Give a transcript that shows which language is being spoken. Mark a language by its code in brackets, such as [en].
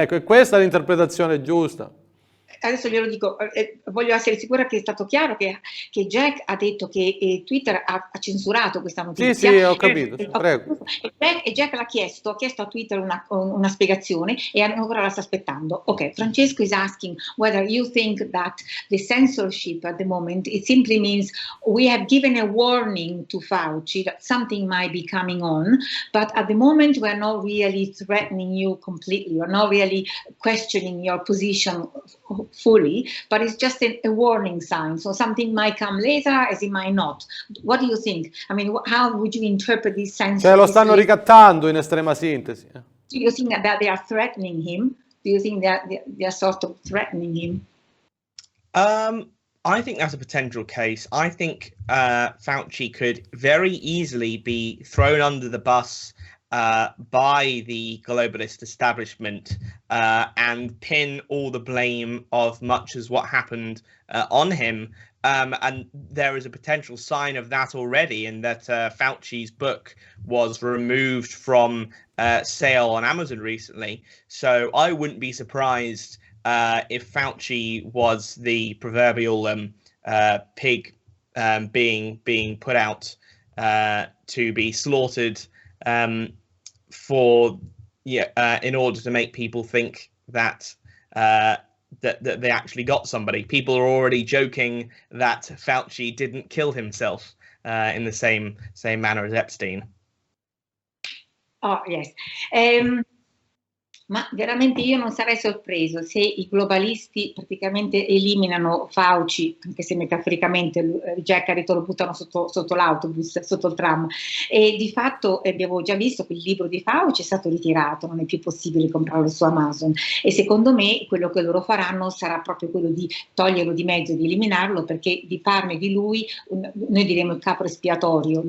[it] Ecco, e questa è l'interpretazione giusta. Adesso glielo dico, voglio essere sicura che è stato chiaro che Jack ha detto che Twitter ha censurato questa notizia. Sì, ho capito, prego. E Jack ha chiesto a Twitter una spiegazione e ancora la sta aspettando. [en] Ok, Francesco is asking whether you think that the censorship at the moment, it simply means we have given a warning to Fauci that something might be coming on, but at the moment we're not really threatening you completely, we're not really questioning your position fully, but it's just a warning sign. So something might come later as it might not. What do you think? I mean, how would you interpret this sense? [it] Cioè lo stanno ricattando in estrema sintesi. [en] Do you think that they are threatening him? Do you think that they are sort of threatening him? I think that's a potential case. I think Fauci could very easily be thrown under the bus by the globalist establishment and pin all the blame of much as what happened on him. And there is a potential sign of that already, in that Fauci's book was removed from sale on Amazon recently. So I wouldn't be surprised if Fauci was the proverbial pig being put out to be slaughtered in order to make people think that that they actually got somebody. People are already joking that Fauci didn't kill himself. in the same manner as Epstein. Oh, yes. [it] Ma veramente io non sarei sorpreso se i globalisti praticamente eliminano Fauci, anche se metaforicamente Jack ha detto lo buttano sotto l'autobus, sotto il tram, e di fatto abbiamo già visto che il libro di Fauci è stato ritirato, non è più possibile comprarlo su Amazon, e secondo me quello che loro faranno sarà proprio quello di toglierlo di mezzo, di eliminarlo, perché di farne di lui, noi diremo il capo espiatorio.